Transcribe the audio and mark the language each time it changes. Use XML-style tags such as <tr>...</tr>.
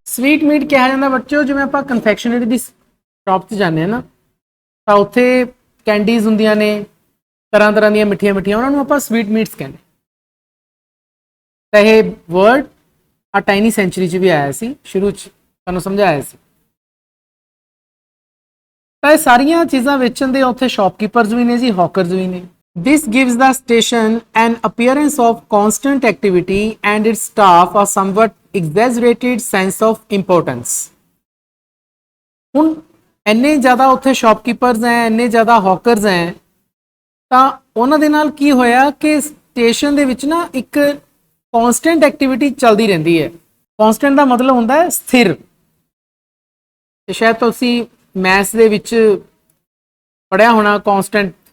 <pa>Sweet meat ਕਿਹਾ ਜਾਂਦਾ ਬੱਚਿਓ, ਜਿਵੇਂ ਆਪਾਂ ਕਨਫੈਕਸ਼ਨਰੀ ਦੀ ਸ਼ਾਪ 'ਚ ਜਾਂਦੇ ਹਾਂ ਨਾ, ਤਾਂ ਉੱਥੇ ਕੈਂਡੀਜ਼ ਹੁੰਦੀਆਂ ਨੇ ਤਰ੍ਹਾਂ ਤਰ੍ਹਾਂ ਦੀਆਂ ਮਿੱਠੀਆਂ ਮਿੱਠੀਆਂ, ਉਹਨਾਂ ਨੂੰ ਆਪਾਂ ਸਵੀਟ ਮੀਟਸ ਕਹਿੰਦੇ। ਤਾਂ ਇਹ ਵਰਡ ਆ ਟਾਈਨੀ ਸੈਂਚੁਰੀ 'ਚ ਵੀ ਆਇਆ ਸੀ, ਸ਼ੁਰੂ 'ਚ ਤੁਹਾਨੂੰ ਸਮਝਾਇਆ ਸੀ। ਤਾਂ ਇਹ ਸਾਰੀਆਂ ਚੀਜ਼ਾਂ ਵੇਚਣ ਦੇ ਉੱਥੇ ਸ਼ਾਪਕੀਪਰਸ ਵੀ ਨੇ ਜੀ, ਹੌਕਰਸ ਵੀ ਨੇ।</pa> <en>This gives the station an appearance of constant activity and its staff a somewhat exaggerated sense of importance.</en> <pa>ਹੁਣ ਇੰਨੇ ਜ਼ਿਆਦਾ ਉੱਥੇ ਸ਼ਾਪਕੀਪਰਸ ਹੈ, ਇੰਨੇ ਜ਼ਿਆਦਾ ਹੌਕਰਸ ਹੈ, ਤਾਂ ਉਹਨਾਂ ਦੇ ਨਾਲ ਕੀ ਹੋਇਆ ਕਿ ਸਟੇਸ਼ਨ ਦੇ ਵਿੱਚ ਨਾ ਇੱਕ ਕਨਸਟੈਂਟ ਐਕਟੀਵਿਟੀ ਚੱਲਦੀ ਰਹਿੰਦੀ ਹੈ। ਕਨਸਟੈਂਟ ਦਾ ਮਤਲਬ ਹੁੰਦਾ ਹੈ ਸਥਿਰ। ਤੇ ਸ਼ਾਇਦ ਤੁਸੀਂ ਮੈਥਸ ਦੇ ਵਿੱਚ ਪੜਿਆ ਹੋਣਾ ਕਨਸਟੈਂਟ।</pa>